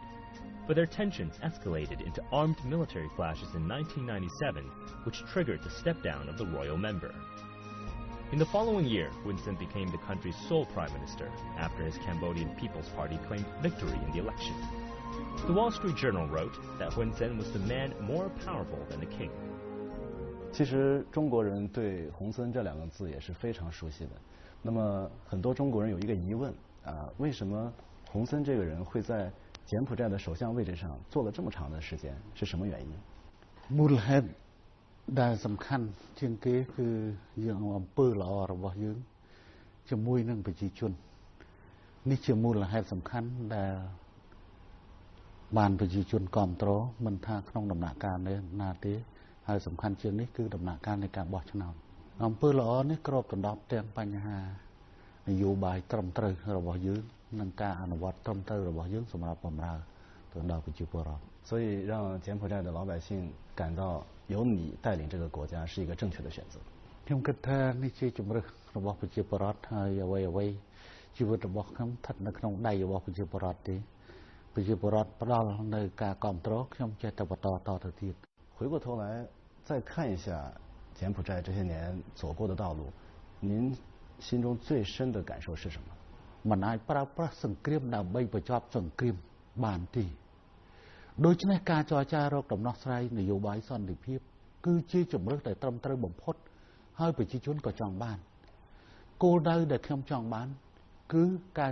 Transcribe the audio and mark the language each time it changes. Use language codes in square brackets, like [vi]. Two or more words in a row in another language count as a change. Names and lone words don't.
[en] But their tensions escalated into armed military clashes in 1997, which triggered the step-down of the royal member. In the following year, Hun Sen became the country's sole prime minister after his Cambodian People's Party claimed victory in the election. The Wall Street Journal wrote that Hun Sen was the man more powerful than the king. [zh] 其实中国人对洪森这两个字也是非常熟悉的。那么很多中国人有一个疑问为什么洪森这个人会在柬埔寨的首相位置上做了这么长的时间？是什么原因？ [km] មូលហេតុដែលសំខាន់ជាងគេគឺយើងអំពើល្អរបស់យើងជាមួយនឹងប្រជាជននេះជាមូលហេតុសំខាន់ដែលបានប្រជាជនគ្រប់គ្រងមិនថាក្នុងដំណាក់កាលណាទេហើយសំខាន់ជាងនេះគឺដំណាក់កាលនៃការបោះឆ្នោតអំពើល្អនេះគ្របដណ្ដប់ទាំងបញ្ហានយោបាយត្រឹមត្រូវរបស់យើងនិងការអនុវត្តត្រឹមត្រូវរបស់យើងសម្រាប់បម្រើទៅដល់ប្រជាពលរដ្ឋ [zh] 所以让柬埔寨的老百姓感到由你带领这个国家是一个正确的选择。 [km] ខ្ញុំគិតថានេះជាជំរឿនរបស់ប្រជាពលរដ្ឋហើយអ្វីជីវិតរបស់ខ្ញុំស្ថិតនៅក្នុងដៃរបស់ប្រជាពលរដ្ឋទេប្រជាពលរដ្ឋផ្ដល់នៅការគ្រប់គ្រងខ្ញុំចេះតែបន្តតទៅទៀត [zh] 回过头来再看一下柬埔寨这些年走过的道路，您心中最深的感受是什么？ [km] មិនអាចប្រើប្រាស់សង្គ្រាមដើម្បីបញ្ចប់សង្គ្រាមបានទេដូច្នេះការចរចារកដំណោះស្រាយនយោបាយសន្តិភាពគឺជាជំរឿនដែលត្រឹមត្រូវបំផុតហើយប្រជាជនក៏ចង់បានគោលដៅដែលខ្ញុំចង់បានគឺការ